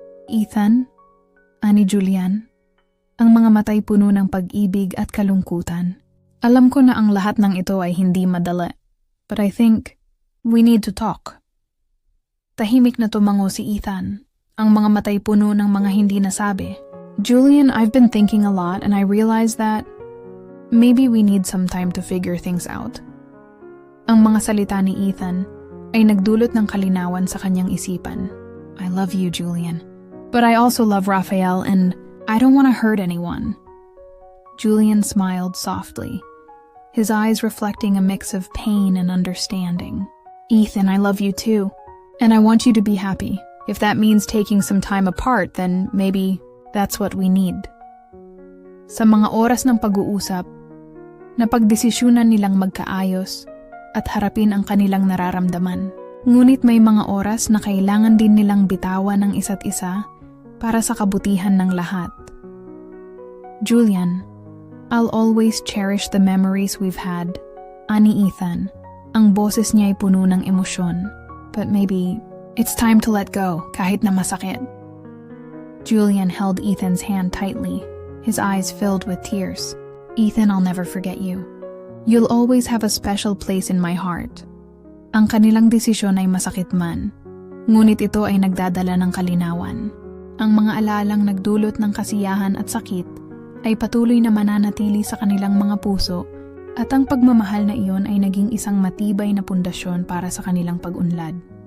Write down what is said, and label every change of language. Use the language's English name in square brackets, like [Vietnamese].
[Filipino] Ethan, ani Julian, ang mga matay puno ng pag-ibig at kalungkutan. Alam ko na ang lahat ng ito ay hindi madali, [English] but I think we need to talk. [Filipino] Tahimik na tumango si Ethan, ang mga matay puno ng mga hindi nasabi. [English] Julian, I've been thinking a lot and I realized that maybe we need some time to figure things out. [Filipino] Ang mga salita ni Ethan ay nagdulot ng kalinawan sa kanyang isipan. [English] I love you, Julian. But I also love Raphael and I don't want to hurt anyone. Julian smiled softly, his eyes reflecting a mix of pain and understanding. Ethan, I love you too. And I want you to be happy. If that means taking some time apart, then maybe that's what we need. [Filipino] Sa mga oras ng pag-uusap, napagdesisyunan nilang magkaayos at harapin ang kanilang nararamdaman. Ngunit may mga oras na kailangan din nilang bitawan ng isa't isa para sa kabutihan ng lahat. [English] Julian, I'll always cherish the memories we've had. [Filipino] Ani Ethan, ang boses niya ay puno ng emosyon. [English] But maybe it's time to let go [Filipino] kahit na masakit. [English] Julian held Ethan's hand tightly, his eyes filled with tears. Ethan, I'll never forget you. You'll always have a special place in my heart. [Filipino] Ang kanilang desisyon ay masakit man, ngunit ito ay nagdadala ng kalinawan. Ang mga alaalang nagdulot ng kasiyahan at sakit ay patuloy na mananatili sa kanilang mga puso at ang pagmamahal na iyon ay naging isang matibay na pundasyon para sa kanilang pag-unlad.